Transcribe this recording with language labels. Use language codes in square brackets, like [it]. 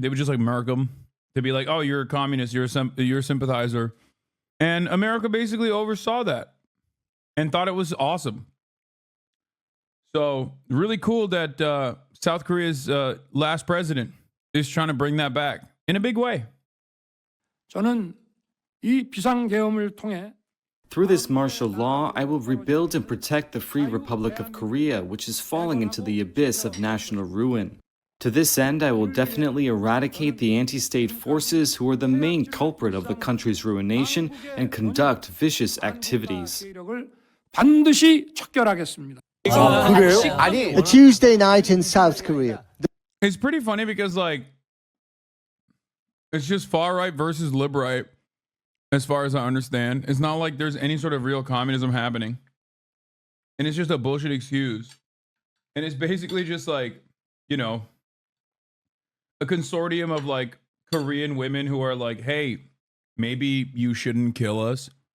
[en] They would just like murk them to be like, oh, you're a communist, you're a sympathizer. And America basically oversaw that and thought it was awesome. So really cool that South Korea's last president is trying to bring that back in a big way. [ko] 저는 이 비상계엄을 통해 [en] Through this martial law, I will rebuild and protect the Free Republic of Korea, which is falling into the abyss of national ruin. To this end, I will definitely eradicate the anti-state forces who are the main culprit of the country's ruination and conduct vicious activities. [ko] 반드시 척결하겠습니다. [en] A Tuesday night in South Korea. It's pretty funny because like it's just far right versus lib right, as far as I understand. It's not like there's any sort of real communism happening. And it's just a bullshit excuse. And it's basically just like, a consortium of like Korean women who are like, hey, maybe you shouldn't kill us.